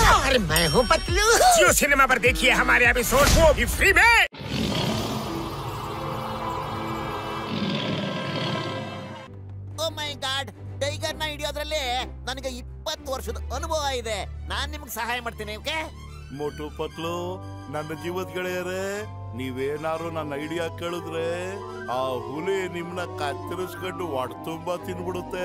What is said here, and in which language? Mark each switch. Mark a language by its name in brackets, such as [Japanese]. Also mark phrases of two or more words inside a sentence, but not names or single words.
[Hindi] और मैं हूँ पतलू। जियो सिनेमा पर देखिए हमारे एपिसोड वो भी फ्री में। [English] oh my god, [Kannada] ಟೈಗರ್ನ ಹಿಡಿಯೋದ್ರಲ್ಲಿ ನನಗೆ 20 ವರ್ಷದ ಅನುಭವ ಇದೆ. ನಾನ್ ನಿಮ್ಗೆ ಸಹಾಯ ಮಾಡ್ತೀನಿ. ಓಕೆ ಮೋಟು ಪತ್ಲು, ನನ್ನ ಜೀವದ ಗೆಳೆಯರೇ, ನೀವೇನಾರು ನನ್ನ ಐಡಿಯಾ ಕೇಳಿದ್ರೆ ಆ ಹುಲಿ ನಿಮ್ನ ಕತ್ತರಿಸ್ಕೊಂಡು ಒಡ್ ತುಂಬಾ ತಿನ್ಬಿಡುತ್ತೆ.